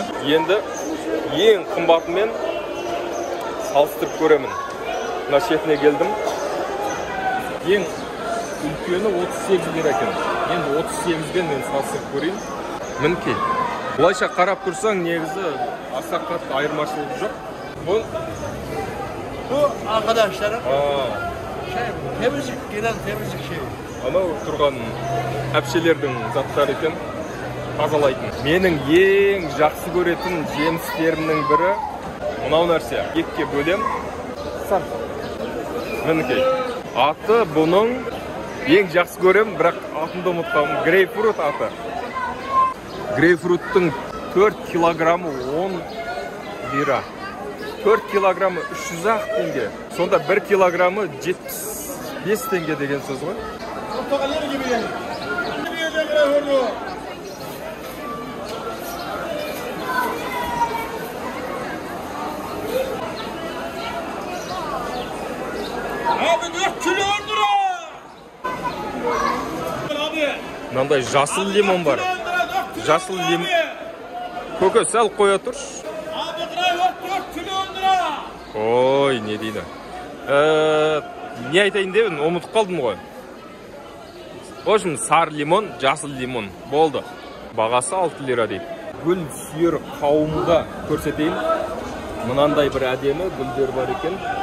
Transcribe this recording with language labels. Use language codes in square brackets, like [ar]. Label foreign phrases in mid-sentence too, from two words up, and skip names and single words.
[kk] Енді ең қымбатымен салыстырып көремін. Мына шетіне келдім. Ең үлкені 38 лира екен. Енді 38-бен мен салыстырып көрейін. Мінекей. Бұлайша қарап тұрсаң, негізі аса қатты айырмашылығы жоқ. [tr] Bu arkadaşlarım temizlik, genel temizlik şeyi. [kk] Анау тұрған әпшелердің заттары екен, тазалайтын. Менің ең жақсы көретін жемістерімнің бірі мынау нәрсе. Екке бөлем. Сан. Мінекей. Аты бұның ең жақсы көрем, бірақ атымды ұмытқанмын. Грейпфрут аты. Грейпфруттың 4 килограммы 10 лира. 4 килограммы 300 теңге. Сонда 1 килограммы 75 теңге деген сөз ғой. [tr] Portakaller gibi yani. Nereye de greyfurtu? Abi 4 kilo 10 lira. Abi. [kk] Мынандай жасыл лимон бар. Жасыл лимон. Көке, сәл қоя тұршы. [tr] Abi greyfurt 4 kilo 10 lira. [kk] Ой, не дейді. Не айтайын дебін, ұмытып қалдым ғой. Ошым, сары лимон, жасыл лимон. Болды. Бағасы 6 лира дейді. Гүл сүйер қауымға көрсетейін. Мынандай бір әдемі гүлдер бар екен.